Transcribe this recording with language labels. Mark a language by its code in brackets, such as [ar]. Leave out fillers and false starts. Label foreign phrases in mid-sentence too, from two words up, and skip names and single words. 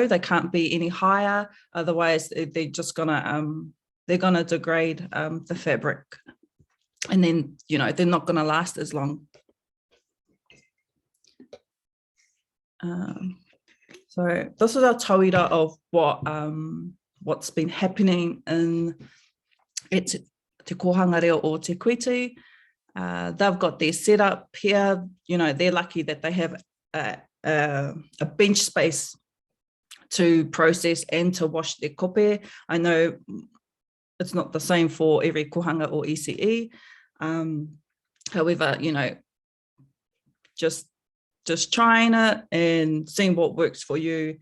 [en] They can't be any higher, otherwise they're just gonna degrade the fabric. and then, you know, they're not going to last as long. So this is our tauira of what's been happening in te kōhanga reo o Te Koitu. They've got their setup here. You know, they're lucky that they have a bench space to process and to wash their kope. I know it's not the same for every kōhanga or ECE. However, you know, just trying it and seeing what works for you.